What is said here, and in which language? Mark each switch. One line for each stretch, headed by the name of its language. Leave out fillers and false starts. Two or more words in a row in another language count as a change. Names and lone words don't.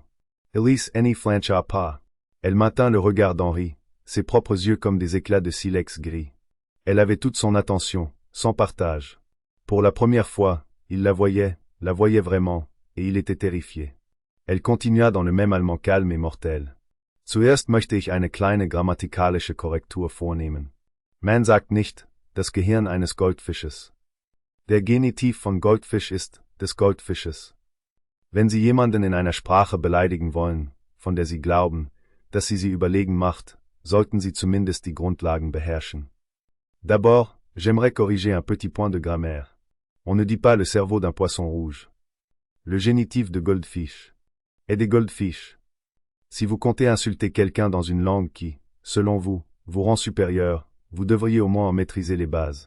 French: Élise n'y flancha pas. Elle maintint le regard d'Henri, ses propres yeux comme des éclats de silex gris. Elle avait toute son attention, sans partage. Pour la première fois, il la voyait vraiment, et il était terrifié. Elle continua dans le même allemand calme et mortel.
German: Zuerst möchte ich eine kleine grammatikalische Korrektur vornehmen. Man sagt nicht, das Gehirn eines Goldfisches. Der Genitiv von Goldfisch ist, des Goldfisches. Wenn Sie jemanden in einer Sprache beleidigen wollen, von der Sie glauben, dass sie überlegen macht, sollten Sie zumindest die Grundlagen beherrschen.
French: D'abord, j'aimerais corriger un petit point de grammaire. On ne dit pas le cerveau d'un poisson rouge. Le génitif de goldfish est des goldfish. Si vous comptez insulter quelqu'un dans une langue qui, selon vous, vous rend supérieur, vous devriez au moins en maîtriser les bases.